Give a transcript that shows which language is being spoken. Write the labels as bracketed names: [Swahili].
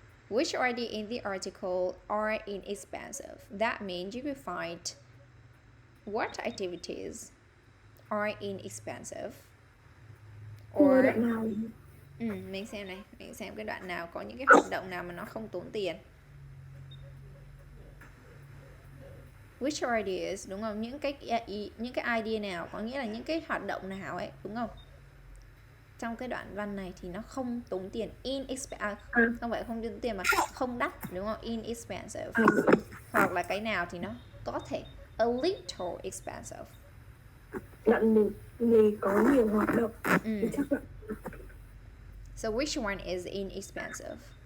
[English] Which idea in the article are inexpensive? That means you will find what activities are inexpensive. [Vietnamese] Or mình xem này, mình xem cái đoạn nào có những cái hoạt động nào mà nó không tốn tiền. Which ideas, đúng không? Những cái idea nào, có nghĩa là những cái hoạt động nào ấy, đúng không? Trong cái đoạn văn này thì nó không tốn tiền. Không phải không tốn tiền mà không đắt, đúng không? Inexpensive. Hoặc là cái nào thì nó có thể a little expensive. Đoạn gì có nhiều hoạt động thì chắc là [English] So which one is inexpensive?